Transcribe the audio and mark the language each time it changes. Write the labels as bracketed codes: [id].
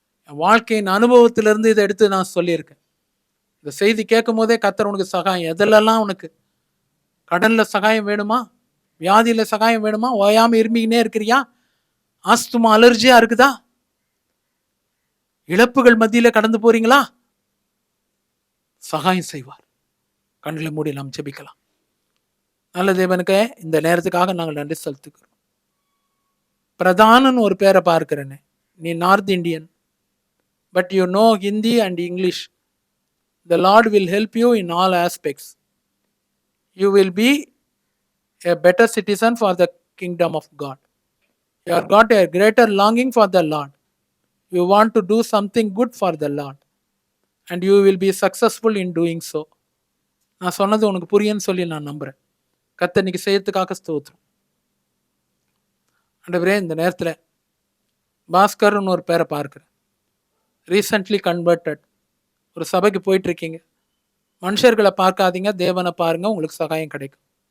[ta] என் வாழ்க்கையின் அனுபவத்திலிருந்து இதை எடுத்து நான் சொல்லியிருக்கேன். இந்த செய்தி கேட்கும் போதே கர்த்தர் உனக்கு சகாயம், எதெல்லாம் உனக்கு கடன்ல சகாயம் வேணுமா, வியாதியில சகாயம் வேணுமா, ஓயாம இருமிக்கினே இருக்கிறியா, ஆஸ்துமா அலர்ஜியா இருக்குதா, இழப்புகள் மத்தியில கடந்து போறீங்களா, சகாயம் செய்வார். கண்களை மூடி நாம் ஜெபிக்கலாம். நல்ல தேவனுக்கு இந்த நேரத்துக்காக நாங்கள் நன்றி செலுத்துக்கிறோம். பிரதானன்னு ஒரு பேரை பார்க்கிறேன்னு, நீ [en] North Indian, but you know Hindi and English. The Lord will help you in all aspects. You will be a better citizen for the kingdom of God. You have got a greater longing for the Lord. You want to do something good for the Lord. And you will be successful in doing so. [ta] நான் சொன்னது உனக்கு புரியுன்னு சொல்லி நான் நம்புறேன். கர்த்தர் இன்னைக்கு செய்யறதுக்காக ஸ்தோத்திரம். ஆண்டவரே, இந்த நேரத்தில் பாஸ்கர்னு ஒரு பேரை பார்க்கிறேன். [en] Recently converted. [ta] ஒரு சபைக்கு போயிட்டு இருக்கீங்க. மனுஷர்களை பார்க்காதீங்க, தேவனை பாருங்க, உங்களுக்கு சகாயம் கிடைக்கும்.